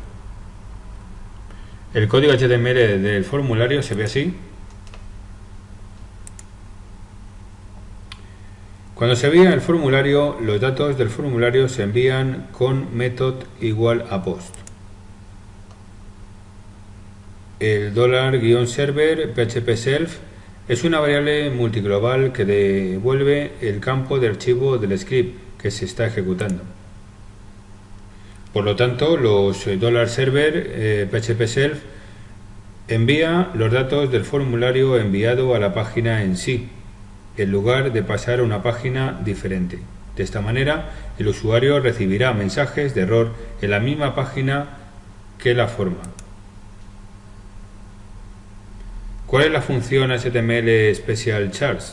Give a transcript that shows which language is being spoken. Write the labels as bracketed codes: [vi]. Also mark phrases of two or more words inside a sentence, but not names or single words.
[es] El código HTML del formulario se ve así. Cuando se envía el formulario, los datos del formulario se envían con method igual a post. El $-server PHP self es una variable multiglobal que devuelve el campo de archivo del script que se está ejecutando. Por lo tanto, los $server PHP self envía los datos del formulario enviado a la página en sí, en lugar de pasar a una página diferente. De esta manera, el usuario recibirá mensajes de error en la misma página que la forma. ¿Cuál es la función HTML Special Charts?